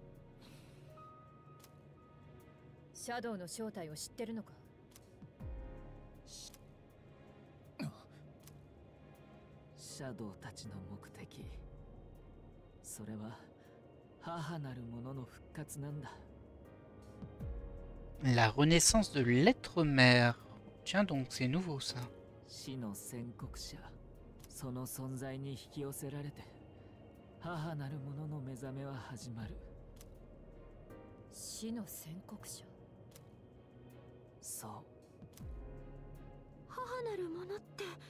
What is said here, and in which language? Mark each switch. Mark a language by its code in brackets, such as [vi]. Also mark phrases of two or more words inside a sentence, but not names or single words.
[ja] シャドウの正体を知ってるのか？シャドウたちの目的、それは母なる者の復活なんだ。 [fr] La renaissance de l'être mère. Tiens donc, c'est nouveau ça. [ja] 死の宣告者、その存在に引き寄せられて母なる者の目覚めは始まる。死の宣告者？そう、母なるものって。